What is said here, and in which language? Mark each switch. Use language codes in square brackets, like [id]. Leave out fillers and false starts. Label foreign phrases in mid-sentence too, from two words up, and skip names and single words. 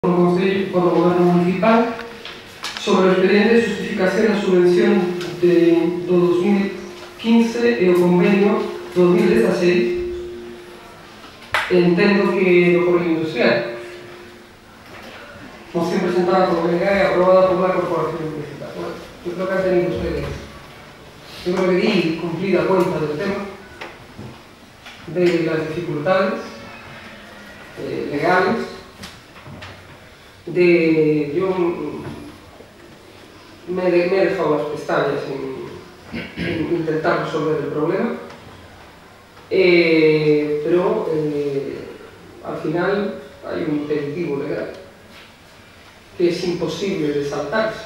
[gl] por o Goberno Municipal sobre o expediente de justificación da subvención do 2015 e o convenio 2016, entendo que do Correo Industrial. [es] Moción presentada por BNG e aprobada por la Corporación Municipal. Bueno, yo creo que han tenido ustedes, yo creo que di cumplida cuenta del tema, de las dificultades legales, yo me he dejado las pestañas en intentar resolver el problema, pero al final hay un impeditivo legal que es imposible de saltarse.